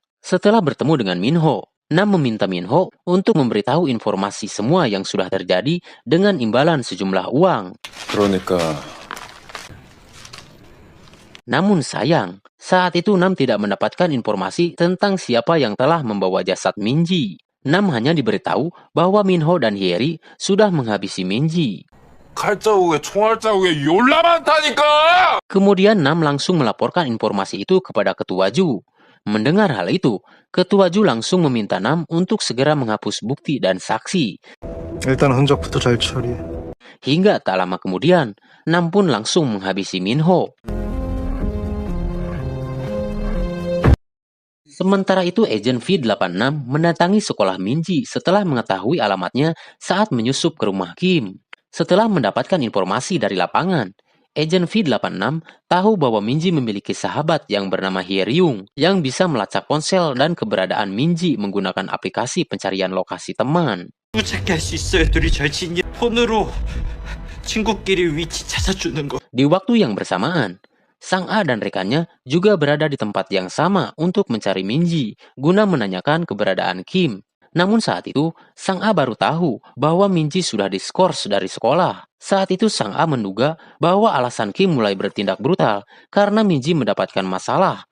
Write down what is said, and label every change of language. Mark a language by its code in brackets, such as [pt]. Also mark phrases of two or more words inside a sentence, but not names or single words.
[id] Setelah bertemu dengan Minho, Nam meminta Minho untuk memberitahu informasi semua yang sudah terjadi dengan imbalan sejumlah uang. [ko] 그러니까 [id] Namun sayang, saat itu Nam tidak mendapatkan informasi tentang siapa yang telah membawa jasad Minji. Nam hanya diberitahu bahwa Minho dan Hyeri sudah menghabisi Minji. [ko] 칼자국에 총알 자국에 졸라 많다니까. [id] Kemudian Nam langsung melaporkan informasi itu kepada ketua Ju. Mendengar hal itu, ketua Ju langsung meminta Nam untuk segera menghapus bukti dan saksi. [ko] 일단 흔적부터 잘 처리해. [id] Hingga tak lama kemudian, Nam pun langsung menghabisi Minho. Sementara itu, Agent V86 mendatangi sekolah Minji setelah mengetahui alamatnya saat menyusup ke rumah Kim. Setelah mendapatkan informasi dari lapangan, Agent V86 tahu bahwa Minji memiliki sahabat yang bernama Hyeryung yang bisa melacak ponsel dan keberadaan Minji menggunakan aplikasi pencarian lokasi teman. [ko] 찾게 할 수 있어요. 둘이 절친이 폰으로 친구끼리 위치 찾아주는 거. [id] Di waktu yang bersamaan, Sang A dan rekannya juga berada di tempat yang sama untuk mencari Minji guna menanyakan keberadaan Kim. Namun saat itu, Sang A baru tahu bahwa Minji sudah diskors dari sekolah. Saat itu Sang A menduga bahwa alasan Kim mulai bertindak brutal karena Minji mendapatkan masalah.